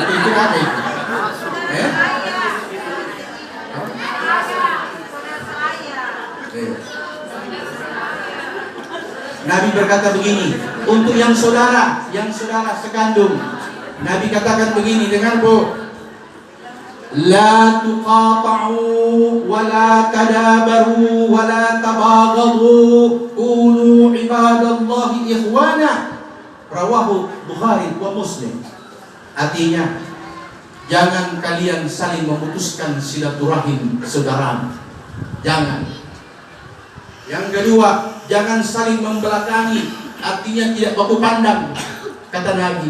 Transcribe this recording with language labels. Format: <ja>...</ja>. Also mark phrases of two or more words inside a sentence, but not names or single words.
<id>Itu apa itu? Nabi berkata begini, untuk yang saudara sekandung, Nabi katakan begini, dengar Bu,</id> <ar>لا تقاطعوا ولا تدابروا ولا تباغضوا كونوا عباد الله إخوانا. رواه البخاري ومسلم.</ar> <id>Artinya, jangan kalian saling memutuskan silaturahim saudara. Jangan. Yang kedua, jangan saling membelakangi, artinya tidak baku pandang, kata Nabi.</id>